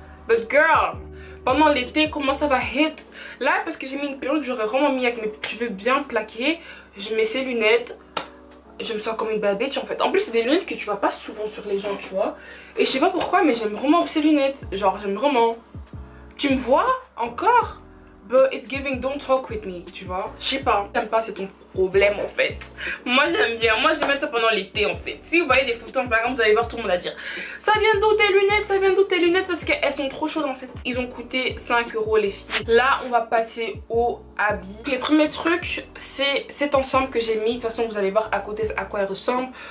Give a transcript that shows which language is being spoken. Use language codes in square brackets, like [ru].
[en] But girl, [fr] pendant l'été comment ça va hit? Là parce que j'ai mis une perruque que j'aurais vraiment mis avec mes cheveux bien plaqués, je mets ces lunettes. Je me sens comme une [en] bad bitch [fr] en fait. En plus c'est des lunettes que tu vois pas souvent sur les gens, tu vois. Et je sais pas pourquoi mais j'aime vraiment ces lunettes. Genre j'aime vraiment. Tu me vois encore? [en] But it's giving don't talk with me, [fr] tu vois. Je sais pas. J'aime pas, c'est ton problème en fait. Moi j'aime bien. Moi je vais mettre ça pendant l'été en fait. Si vous voyez des photos Instagram, vous allez voir tout le monde à dire ça vient d'où tes lunettes, ça vient d'où tes lunettes, parce qu'elles sont trop chaudes en fait. Ils ont coûté 5 € les filles. Là on va passer au habit. Les premiers trucs c'est cet ensemble que j'ai mis. De toute façon vous allez voir à côté à quoi il ressemble.